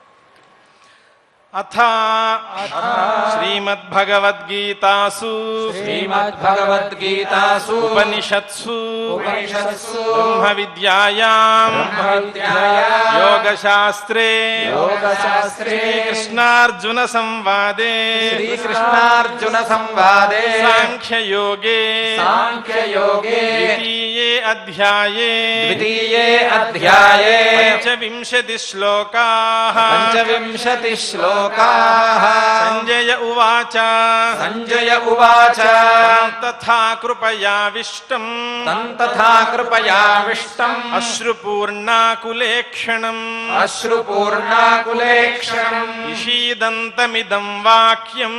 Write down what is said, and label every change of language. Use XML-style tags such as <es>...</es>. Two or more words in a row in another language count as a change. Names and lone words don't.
<sa>అథ శ్రీమద్భగవద్గీతాసు ఉపనిషత్సు బ్రహ్మ విద్యాయాం యోగశాస్త్రే శ్రీకృష్ణార్జున సంవాదే సాంఖ్యయోగే ద్వితీయే అధ్యాయే పంచవింశతి శ్లోకాః लोकाः। संजय उवाच संजय उवाच तथा कृपयाविष्टम् तथा कृपयाविष्टम् अश्रुपूर्णाकुलेक्षणम् अश्रुपूर्णाकुलेक्षणम् विषीदन्तमिदं वाक्यम्</sa>